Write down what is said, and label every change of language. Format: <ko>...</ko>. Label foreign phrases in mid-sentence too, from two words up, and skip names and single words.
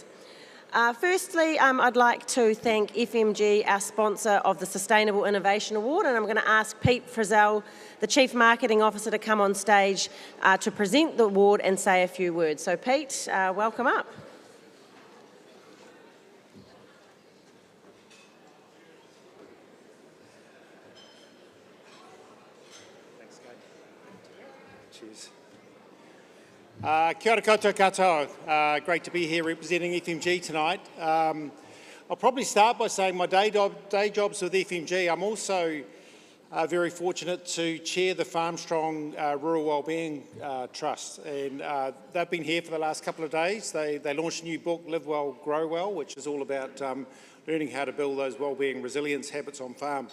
<en>Firstly, I'd like to thank FMG, our sponsor of the Sustainable Innovation Award, and I'm going to ask Pete Frizzell, the Chief Marketing Officer, to come on stage to present the award and say a few words. So Pete, welcome up. Cheers.</en> <mi>Kia ora koutou katoa.</mi> <en>Great to be here representing FMG tonight. I'll probably start by saying my day job's with FMG. I'm also Very fortunate to chair the Farmstrong Rural Wellbeing Trust, and they've been here for the last couple of days. They launched a new book, Live Well, Grow Well, which is all about learning how to build those wellbeing resilience habits on farm.</en>